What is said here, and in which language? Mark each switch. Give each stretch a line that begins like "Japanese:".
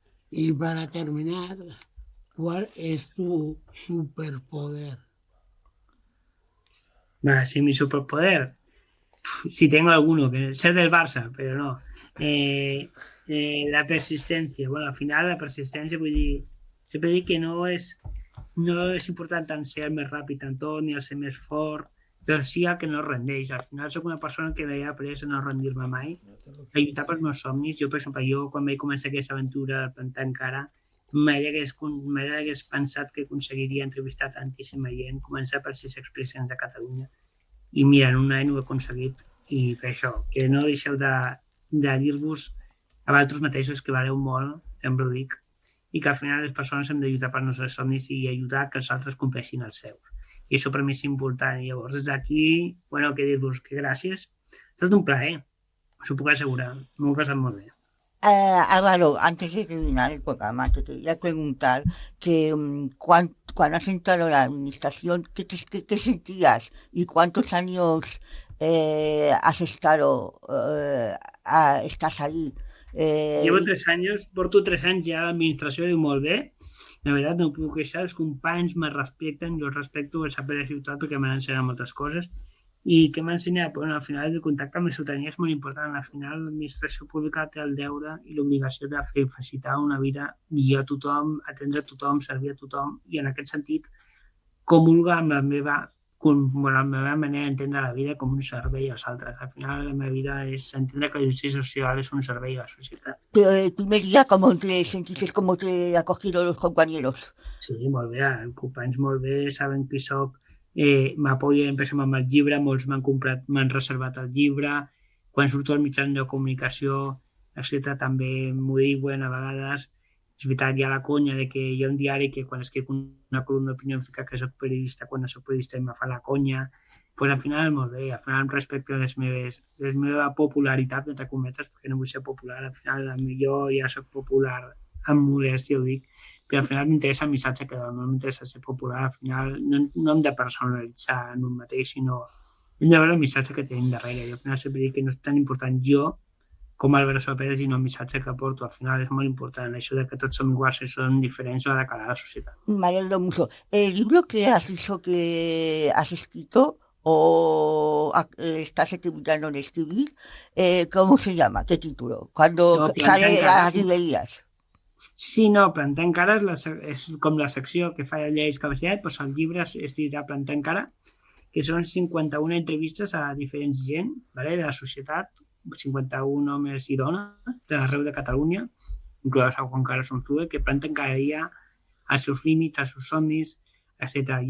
Spanish: Y para terminar, ¿cuál es tu superpoder? Sí, mi superpoder. Si tengo alguno, que ser del Barça, pero no. La persistencia.
Catalan: Bueno, al final la persistència, vull dir, sempre dic que no és important tant ser el més ràpid en tot ni el ser més fort, però sí el que no es rendeix. Al final soc una persona que he après a no rendir-me mai, a lluitar pels meus somnis. Jo, per exemple, quan vaig començar aquesta aventura de plantar encara, mai hagués pensat que aconseguiria entrevistar tantíssima gent, començar per 6 expresidents de Catalunya. I mira, en un any ho he aconseguit. I per això, que no deixeu de dir-vos a vosaltres mateixos que valeu molt, sempre ho dic, i que al final les persones hem de lluitar per nostres somnis i ajudar que els altres compleixin els seus. I això per mi és important. I llavors, des d'aquí, bueno, què dir-vos? Que gràcies. Ha estat un plaer, us ho puc assegurar. M'ho he passat molt bé.
Spanish: Álvaro, antes de terminar el programa, te quería preguntar que cuando has entrado a la administración, ¿qué sentías y cuántos años has estado, estás ahí?
Catalan: Llevo 3 anys, porto 3 anys ja a l'administració, diu molt bé. La veritat, no puc queixar, els companys me respecten, jo els respecto, el saber de ciutat, perquè m'han ensenyat moltes coses. I què m'ha ensenyat? Bueno, al final el contacte amb la ciutadania és molt important. Al final l'administració pública té el deure i l'obligació de facilitar una vida millor a tothom, atendre a tothom, servir a tothom, i en aquest sentit comulga amb la meva manera d'entendre la vida com un servei als altres. Al final la meva vida és entendre que la justícia social és un servei a la societat.
Spanish: Pero el primer día, ¿cómo te sentiste, cómo te acogieron los compañeros?
Catalan: Sí, molt bé, els companys molt bé, saben qui soc, m'apoyen, per exemple, amb el llibre, molts m'han reservat el llibre, quan surto al mitjà de comunicació, etc., també m'ho diuen a vegades. És veritat, hi ha la conya de que hi ha un diari que quan escric una columna d'opinió em fica que soc periodista, quan no soc periodista em fa la conya. Pues al final molt bé, al final respecte a la meva popularitat, entre cometes, perquè no vull ser popular, al final jo ja soc popular amb modèstia, ho dic, però al final m'interessa el missatge que dono, no m'interessa ser popular, al final no hem de personalitzar en un mateix, sinó hem de veure el missatge que tenim darrere. Jo al final sempre dic que no és tan important jo com Álvaro Soperas, sinó el missatge que porto. Al final és molt important, això de que tots som iguals i som diferents o de cara a la societat.
Spanish: Me alegro mucho. El libro que has dicho que has escrito o estás terminando de escribir, ¿cómo se llama? ¿Qué título? Cuando sale a las librerías.
Catalan: Sí, no, Plantar encara és com la secció que fa Llei Discapacitat, doncs el llibre es dirà Plantar encara, que són 51 entrevistes a diferents gent de la societat, 51 homes i dones d'arreu de Catalunya, inclòs a Juan Carlos Unzué, que planten cada dia els seus límits, els seus somnis, etc.